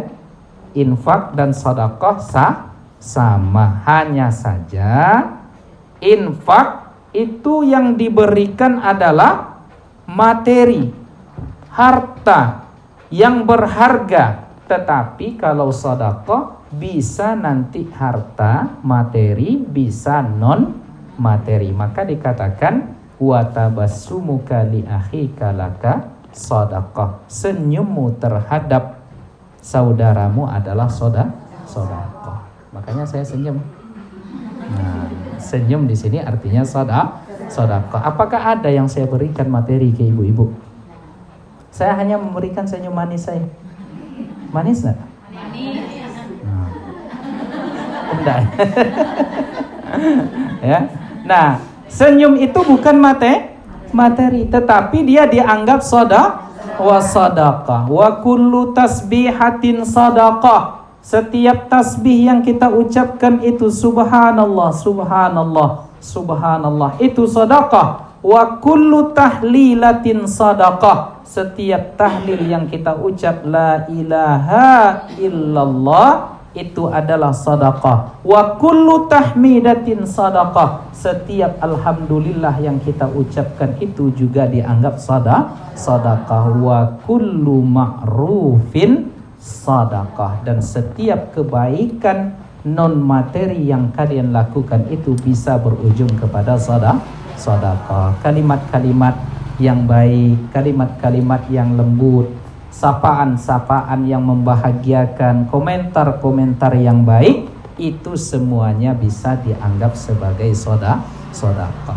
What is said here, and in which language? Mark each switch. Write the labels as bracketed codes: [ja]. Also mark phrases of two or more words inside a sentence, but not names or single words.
[id] Infak dan sedekah sama, hanya saja infak itu yang diberikan adalah materi, harta yang berharga. Tetapi kalau sedekah bisa nanti harta, materi, bisa non materi. Maka dikatakan [ar] وتبسمك لأخيك لك sedekah. [id] Senyummu terhadap saudaramu adalah sedekah. Makanya saya senyum. Nah, senyum di sini artinya sedekah. Apakah ada yang saya berikan materi ke ibu-ibu? Saya hanya memberikan senyum manis saya. Manis enggak? Manis. Enggak. Ya. Nah, senyum itu bukan materi, tetapi dia dianggap sadaqah. [ar] وكل تسبيحة صدقة. [id] Setiap tasbih yang kita ucapkan itu [ar] سبحان الله، سبحان الله، سبحان الله, [id] itu sedekah. [ar] وكل تهليلة sedekah. [id] Setiap tahlil yang kita ucap [ar] لا إله إلا الله [id] itu adalah sedekah. [ar] وكل تحميدة sedekah. [id] Setiap alhamdulillah yang kita ucapkan itu juga dianggap sedekah. [ar] وكل معروف sedekah. [id] Dan setiap kebaikan non materi yang kalian lakukan itu bisa berujung kepada sedekah. Kalimat-kalimat yang baik, kalimat-kalimat yang lembut, sapaan-sapaan yang membahagiakan, komentar-komentar yang baik, itu semuanya bisa dianggap sebagai sedekah.